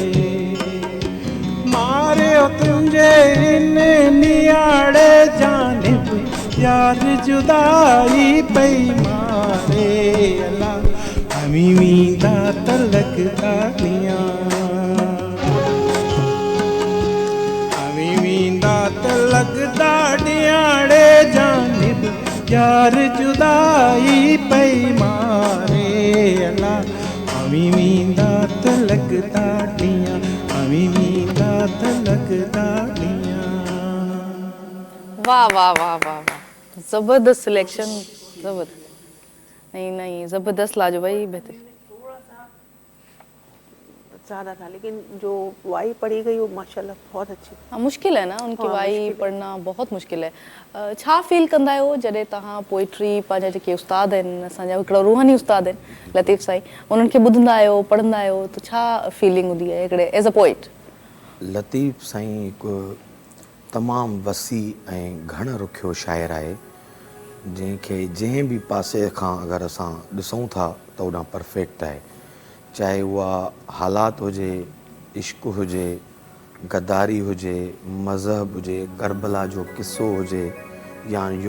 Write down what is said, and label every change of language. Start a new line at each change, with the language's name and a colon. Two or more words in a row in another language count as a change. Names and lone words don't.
Sindhi: मारे तुंहिंजे इन नियाड़े जानिब यार जुदाई पई मारे अला अमी वींदा त लगदा ॾियां अमी वींदा त लगदा ॾियाड़े जानिब यार जुदाई पई मारे अला अमी वींदा त लगदा ॾियां अमी वींदा त लगदा ॾियां
Urdu: واہ واہ واہ واہ واہ زبردست سلیکشن زبردست نہیں زبردست لاجو بھائی بہتر زیادہ تھا لیکن جو وائی پڑھی گئی وہ ماشاءاللہ بہت اچھی ہاں مشکل ہے نا ان کی وائی پڑھنا بہت مشکل ہے
Sindhi: छा फील कंदा आहियो जॾहिं तव्हां पोइट्री पंहिंजा जेके उस्ताद आहिनि असांजा हिकिड़ो रूहानी उस्ताद आहिनि लतीफ़ साईं उन्हनि खे ॿुधंदा आहियो पढ़ंदा आहियो त छा फीलिंग हूंदी आहे हिकिड़े
English: as a poet
Sindhi: लतीफ़ साईं हिकु तमामु वसी ऐं घण रुखियो शाइर आहे जंहिंखे जंहिं बि पासे खां अगरि असां ॾिसूं था त ओॾां परफेक्ट आहे चाहे उहा हालात हुजे इश्क़ हुजे गद्दारी हुजे मज़हब हुजे करबला जो किस्सो हुजे या